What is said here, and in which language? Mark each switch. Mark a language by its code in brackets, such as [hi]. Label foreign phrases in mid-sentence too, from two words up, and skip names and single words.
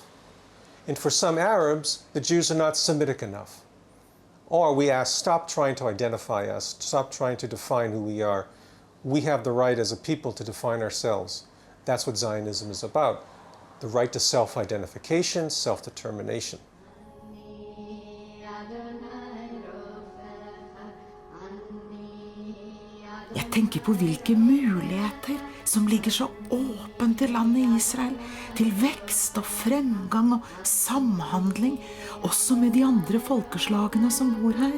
[en] And for some Arabs, the Jews are not Semitic enough. Or we ask, stop trying to identify us, stop trying to define who we are. We have the right as a people to define ourselves. That's what Zionism is about. The right to self-identification, self-determination. [no] Jeg tenker på hvilke muligheter som ligger så åpent til landet Israel, til vekst og fremgang og samhandling, også med de andre folkeslagene som bor her.